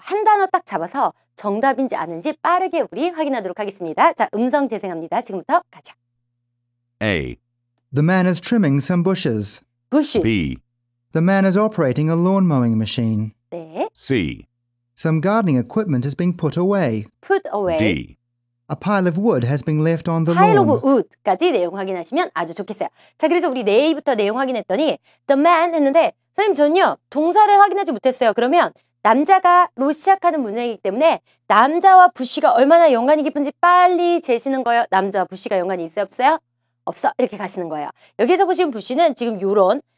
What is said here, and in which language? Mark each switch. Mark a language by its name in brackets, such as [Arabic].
[Korean] 한 단어 딱 잡아서 정답인지 아닌지 빠르게 우리 확인하도록 하겠습니다. 자, 음성 재생합니다. 지금부터 가자. [English] A. The man is trimming some bushes. bushes. B. The man is operating a lawn mowing machine. [Korean] 네. [English] C. Some gardening equipment is being put away. put away. D. A pile of wood has been left on the pile lawn. [Korean] of wood까지 내용 확인하시면 아주 좋겠어요. 자, 그래서 우리 A부터 내용 확인했더니 the man 했는데 선생님 전요 동사를 확인하지 못했어요. 그러면 남자가로 시작하는 문장이기 때문에 남자와 부시가 얼마나 연관이 깊은지 빨리 재시는 거예요. 남자와 부시가 연관이 있어요 없어요? 없어. 이렇게 가시는 거예요. 여기서 보시면 부시는 지금 요런